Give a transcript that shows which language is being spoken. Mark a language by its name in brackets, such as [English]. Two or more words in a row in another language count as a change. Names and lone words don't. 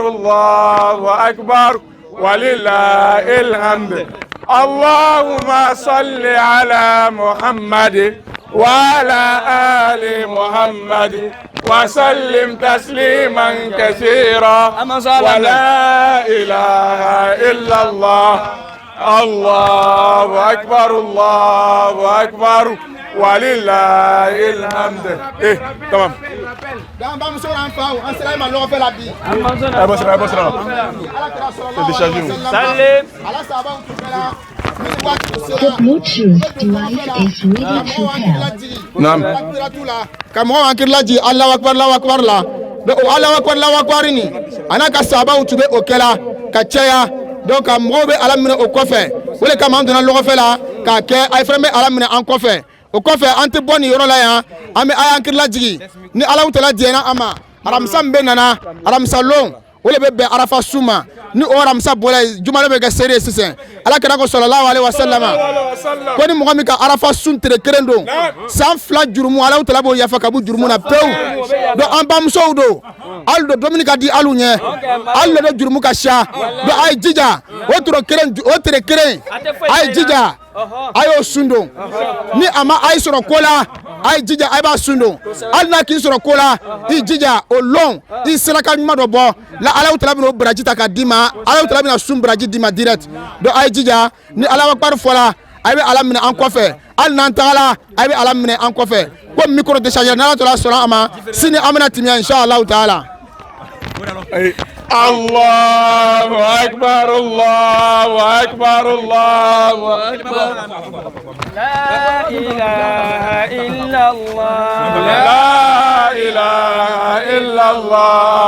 [Arabic] الله أكبر ولله الحمد اللهم صل على محمد وعلى آل محمد وسلم تسليما كثيرا ولا إله إلا الله الله أكبر الله أكبر ولله الحمد. تمام. [Bambara] dan bamuso n'an faw an sera ma lɔgɔ fɛ la bi. Salim. ala sababu tu kɛla. ni ni waati tu sera. [English] The Bluetooth device is ready to pair. [Bambara] naam. ka mɔgɔw hakili lajigi [Arabic] الله أكبر [Bambara] la. donc o [Arabic] الله أكبر [Bambara] ni a n'a ka sababu tu bɛ o kɛla ka caya. donc ka mɔgɔw bɛ ala minɛ o kɔfɛ. o de kama an donna lɔgɔ fɛ la k'a kɛ a fana bɛ ala minɛ an kɔfɛ. o kɔfɛ an tɛ bɔ nin yɔrɔ la yan an bɛ a y'an hakili lajigi ni alahu taala diɲɛna an ma aramisa min bɛ nana aramisa lon o de bɛ bɛn arafa su ma ni o aramisa bɔra yen juma bɛ kɛ seere ye sisan ala kɛra ko [Arabic] صلى الله عليه وسلم [Bambara] ko ni mɔgɔ min ka arafa sun tere kelen don san fila jurumu alahu taala b'o yafa ka bɔ jurumu na pewu donc an bamusow don hali don domini ka di alu ɲɛ hali de bɛ jurumu ka ca donc a ye jija o tere kelen a ye jija a y'o sun don ni a ma a ye sɔrɔ ko la a ye jija a b'a sun don hali n'a k'i sɔrɔ ko la i jija o lɔn i saraka ɲuman dɔ bɔ la Alahu Taala bɛna o baraji ta k'a d'i ma Alahu Taala bɛna sun baraji d'i ma direct donc a ye jija ni [Arabic] الله أكبر [Bambara] fɔla a bɛ ala minɛ an kɔfɛ hali n'an tagala a bɛ ala minɛ an kɔfɛ ko [French] micro déchargé [Bambara] n'Ala Taala sɔnna a ma sini an bɛna timiya [Arabic] إن شاء الله تعالى. الله أكبر الله أكبر الله أكبر لا إله إلا الله لا إله إلا الله